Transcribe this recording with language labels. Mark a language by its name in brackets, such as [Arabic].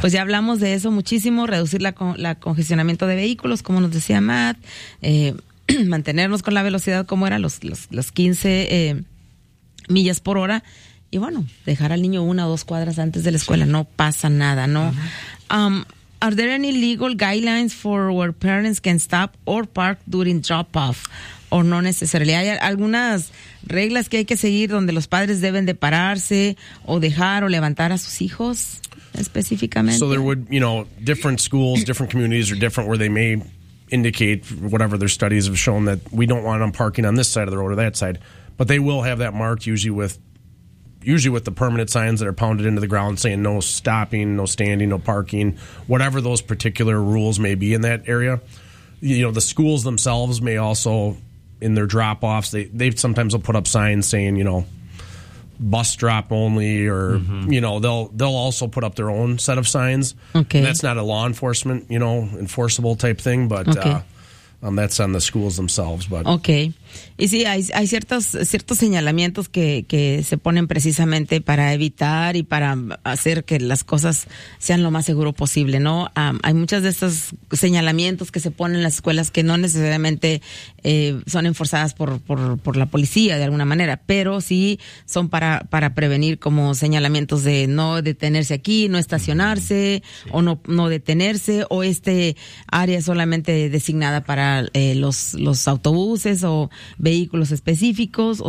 [Spanish] Pues ya hablamos de eso muchísimo, reducir la congestionamiento de vehículos, como nos decía Matt, mantenernos con la velocidad como era, los 15 millas por hora, y bueno, dejar al niño una o dos cuadras antes de la escuela, no pasa nada, ¿no? [English] Are there any legal guidelines for where parents can stop or park during drop-off? [Spanish] ¿O no necesariamente? ¿Hay algunas reglas que hay que seguir donde los padres deben de pararse o dejar o levantar a sus hijos específicamente? [English] So there would, you know, different schools, different communities are different where they may indicate whatever their studies have shown that we don't want them parking on this side of the road or that side. But they will have that marked usually with the permanent signs that are pounded into the ground saying no stopping, no standing, no parking, whatever those particular rules may be in that area. You know, the schools themselves may also, in their drop-offs, they sometimes will put up signs saying, you know, bus drop only, or, you know, they'll also put up their own set of signs. Okay. And that's not a law enforcement, you know, enforceable type thing, but That's on the schools themselves, but okay. [Spanish] Y sí, hay ciertos señalamientos que se ponen precisamente para evitar y para hacer que las cosas sean lo más seguro posible, ¿no? Hay muchas de estas señalamientos que se ponen en las escuelas que no necesariamente son enforzadas por la policía de alguna manera, pero sí son para prevenir, como señalamientos de no detenerse aquí, no estacionarse, sí. O no detenerse, o este área solamente designada para los autobuses o vehículos específicos.